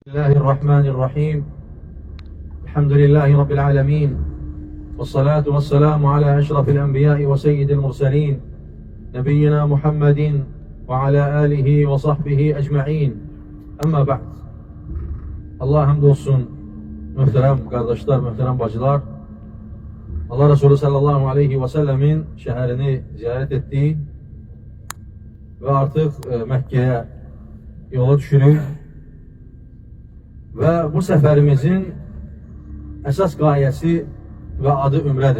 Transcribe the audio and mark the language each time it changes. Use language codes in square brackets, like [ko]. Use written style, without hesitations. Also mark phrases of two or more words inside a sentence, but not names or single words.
[ar] الله الرحمن الرحيم. الحمد لله رب العالمين، والصلاة والسلام على أشرف الأنبياء وسيد المرسلين نبينا محمد وعلى آله وصحبه أجمعين. أما بعد. [tr] Allah hamd olsun, muhterem kardeşler, muhterem bacılar. Allah Resulü sallallahu aleyhi ve sellemin şehrini ziyaret ettiği ve artık Mekke'ye yola düşürük. Ve bu seferimizin esas gayesi ve adı ümredir.